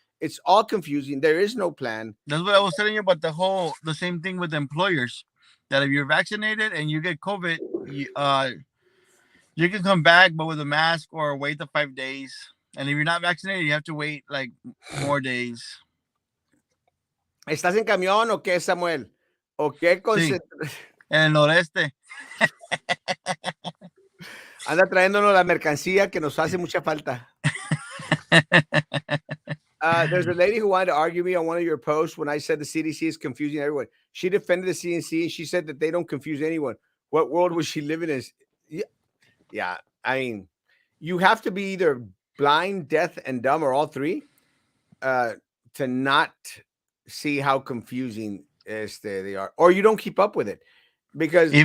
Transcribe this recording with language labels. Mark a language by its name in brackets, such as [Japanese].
[English] It's all confusing. There is no plan. That's what I was telling you about the same thing with employers. That if you're vaccinated and you get COVID, you can come back, but with a mask or wait the 5 days. And if you're not vaccinated, you have to wait like more days. [Spanish] ¿Estás en camión o qué, Samuel? ¿O qué Sí, en el noreste. anda trayéndonos la mercancía que nos hace mucha falta? [English] There's a lady who wanted to argue me on one of your posts when I said the CDC is confusing everyone. She defended the CDC and she said that they don't confuse anyone. What world was she living in? Yeah, yeah. I mean, you have to be either blind, deaf, and dumb, or all three, uh, to not see how confusing they are, or you don't keep up with it because